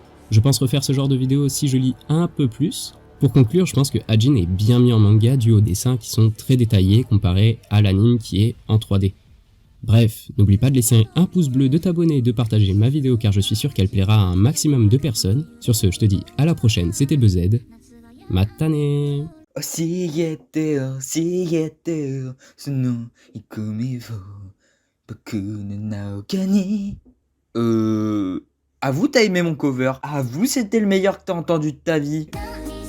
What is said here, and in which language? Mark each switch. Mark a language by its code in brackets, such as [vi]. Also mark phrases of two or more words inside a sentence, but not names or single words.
[fr] Je pense refaire ce genre de vidéo si je lis un peu plus. Pour conclure, je pense que Ajin est bien mis en manga dû aux dessins qui sont très détaillés comparé à l'anime qui est en 3D. Bref, n'oublie pas de laisser un pouce bleu, de t'abonner et de partager ma vidéo car je suis sûr qu'elle plaira à un maximum de personnes. Sur ce, je te dis à la prochaine, c'était Buzzed. Matane! [ja] 教えてよ、教えてよ、その憎みを僕の中に。 [fr] À vous t'as aimé mon cover? À vous c'était le meilleur que t'as entendu de ta vie?